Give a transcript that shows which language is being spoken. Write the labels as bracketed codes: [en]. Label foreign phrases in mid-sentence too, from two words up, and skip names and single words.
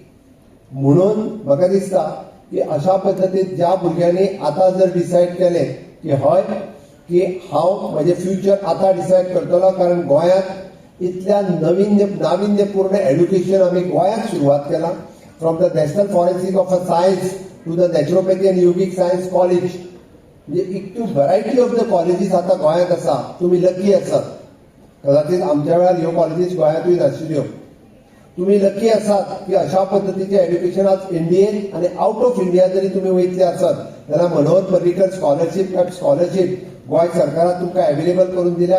[kok] म्हणून म्हाका दिसता की अशा पद्दतीन ज्या भुरग्यांनी आतां जर डिसायड केलें की हय की हांव म्हजें फ्युचर आतां डिसायड करतलो, कारण गोंयांत इतल्या नाविन्यपूर्ण एड्युकेशन आमी गोंयांत सुरवात केला. [en] From the National Forensic of a Science to the Naturopathy and Yogic Science College, [kok] म्हणजे इतकी [en] variety of the colleges [kok] आतां गोंयांत आसा. तुमी लकी आसात. कदाचित आमच्या वेळार ह्यो कॉलेजीस गोंयांतूय नाशिल्ल्यो. तुमी लकी आसात की अशा पद्दतीचे एड्युकेशन आज इंडियेन आनी [en] out of India [kok] जरी तुमी वयतले आसात जाल्यार मनोहर पर्रीकर स्कॉलरशीप गोंय सरकारान तुमकां अवेलेबल करून दिल्या.